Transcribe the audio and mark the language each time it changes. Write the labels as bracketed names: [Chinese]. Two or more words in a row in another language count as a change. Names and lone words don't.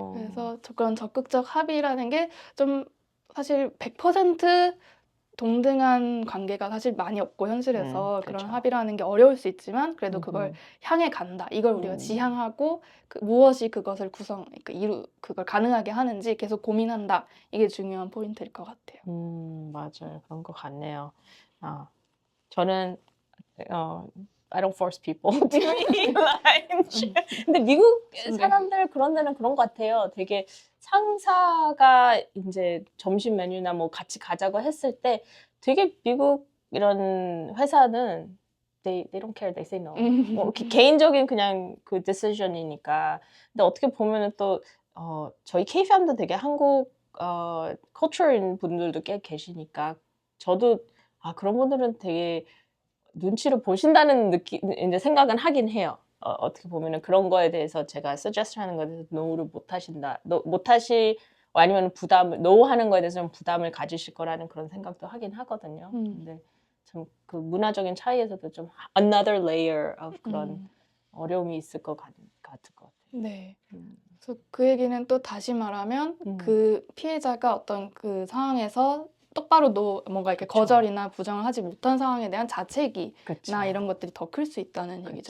[Korean] 그래서 그런 적극적 합의라는 게 좀 사실 100% 동등한 관계가 사실 많이 없고 현실에서 그런 그렇죠. 합의라는 게 어려울 수 있지만 그래도 그걸 향해 간다. 이걸 우리가 지향하고 무엇이 그것을 그걸 가능하게 하는지 계속 고민한다. 이게 중요한 포인트일 것 같아요. 맞아요. 그런 것 같네요. [English] 저는 I don't force people to eat lunch. [Korean] 근데 미국 사람들 그런 데는 그런 것 같아요. 되게 상사가 이제 점심 메뉴나 뭐 같이 가자고 했을 때 되게 미국 이런 회사는 [English] they don't care, they say no. [Korean] 뭐 개인적인 그냥 그 decision이니까. 근데 어떻게 보면은 또 저희 K-팜도 되게 한국 culture인 분들도 꽤 계시니까 저도 그런 분들은 되게 눈치를 보신다는 이제 생각은 하긴 해요. 어떻게 보면은 그런 거에 대해서 제가 suggest 하는 거에 대해서 no를 아니면 no 하는 거에 대해서 좀 부담을 가지실 거라는 그런 생각도 하긴 하거든요. 근데 참 그 문화적인 차이에서도 좀 [English] another layer of [Korean] 그런 어려움이 있을 것 같을 것 같아요. 네. 그래서 그 얘기는 또 다시 말하면 그 피해자가 어떤 그 상황에서 똑바로 뭔가 이렇게 그쵸. 거절이나 부정을 하지 못한 상황에 대한 자책이나 그쵸. 이런 것들이 더 클 수 있다는 얘기죠.